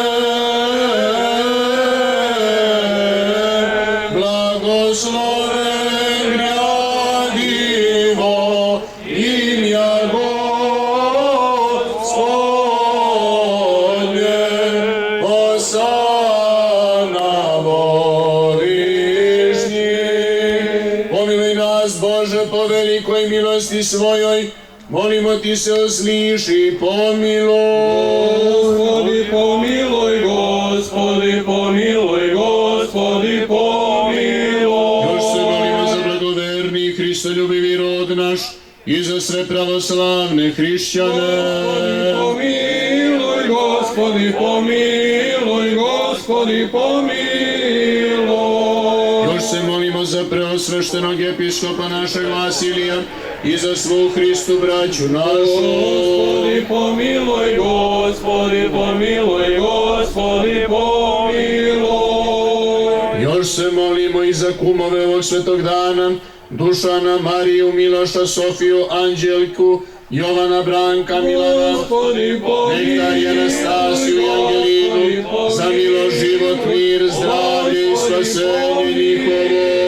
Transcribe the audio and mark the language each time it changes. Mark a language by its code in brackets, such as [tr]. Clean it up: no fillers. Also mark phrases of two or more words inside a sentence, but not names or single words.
[cu] Благословен грядый во имя Господне, осанна в вышних. [sr] Pomiluj nas, Bože, po velikoj milosti svojoj, molimo Ti se usliši, pomiluj. [cu] Господи, помилуй, Господи, помилуй, Господи, помилуj. [sr] Još se molimo za blagoverni Hristoljubivi rod naš i za sve pravoslavne hrišćane. [cu] Помилуй, Господи, помилуй, Господи, помилуj. [sr] Još se molimo za preosveštenog episkopa našeg Vasilija i za svu Hristu braću našu. [cu] Господи, помилуй, Господи, помилуй, Господи, помилуj. [sr] Još se molimo i za kumove ovog svetog dana, Dušana, Mariju, Miloša, Sofiju, Anđelku, Jovana, Branka, Milana, Господи, Nektarija, Anastasiju i Angelinu, za milost, život, mir, zdravlje i spasenje njihovo.